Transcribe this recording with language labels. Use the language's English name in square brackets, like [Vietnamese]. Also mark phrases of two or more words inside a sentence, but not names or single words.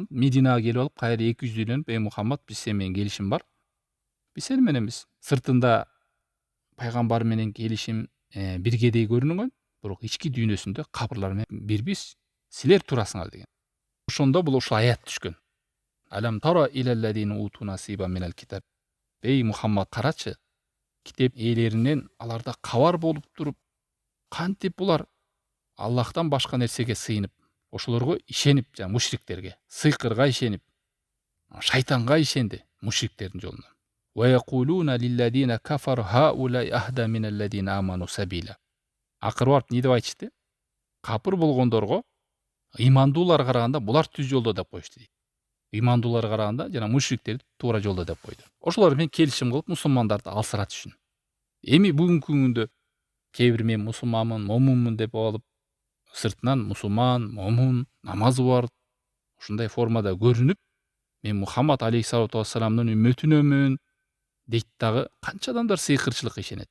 [Kyrgyz] Мединага келип алып, кайра 200 үйлөнүп, "Эй Мухаммад, биз сени менен келишим бар. Биз сени мененбиз. Сыртында пайгамбар менен келишим биргедей көрүнгөн, бирок ички дүйнөсүндө кабырлар менен бирбиз. Силер турасыңар" деген. Ошондо бул ушул аят түшкөн. [Arabic] ألم تر إلى الذين أوتوا نصيبا من الكتاب. [Kyrgyz] Эй Мухаммад, карачы, китеп ээлеринен аларда кабар болуп туруп, кантип булар Аллахтан башка нерсеге сыйынып, ошолорго ишенип, жана мушриктерге, сыйкырга ишенип, шайтанга ишенди мушриктердин жолуна. [Arabic] ويقولون للذين كفروا هؤلاء أهدى من الذين آمنوا سبيلا. [Kyrgyz] Акыры барып эмне деп айтышты? Капыр болгондорго ыймандууларга караганда булар түз жолдо деп коюшту дейт. Ыймандууларга караганда жана мушриктерди туура жолдо деп койду. Ошолор менен келишим кылып, мусулмандарды алсыратыш үчүн. Эми бүгүнкү күндө кээ бир мен мусулманмын, момунмун деп алып, сыртынан мусулман, момун, намазы бар, ушундай формада көрүнүп, мен Мухаммад [Arabic] عليه الصلاة والسلامдын [Kyrgyz] үммөтүнөмүн дейт дагы канча адамдар сыйкырчылыкка ишенет.